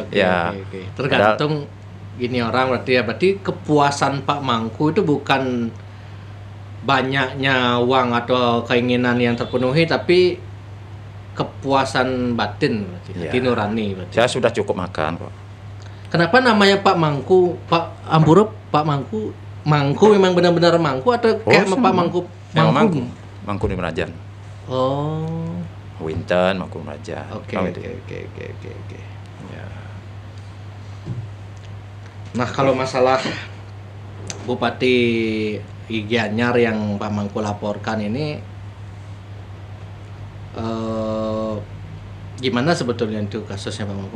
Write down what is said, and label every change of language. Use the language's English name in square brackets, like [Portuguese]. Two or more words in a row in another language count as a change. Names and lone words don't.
[Indonesian] Tergantung gini orang berarti kepuasan Pak Mangku itu bukan banyaknya uang atau keinginan yang terpenuhi, tapi kepuasan batin berarti, hati nurani berarti. Saya sudah cukup makan kok. Kenapa namanya Pak Mangku, Pak Amburop, Pak Mangku? Mangku memang benar-benar Mangku atau kayak Pak Mangku? Mangku di Merajan. Oh. Winten, Mangku Merajan. Oke. Ya. Nah, kalau masalah Bupati Gianyar yang Pak Mangku laporkan ini gimana sebetulnya itu kasusnya Pak Mangku?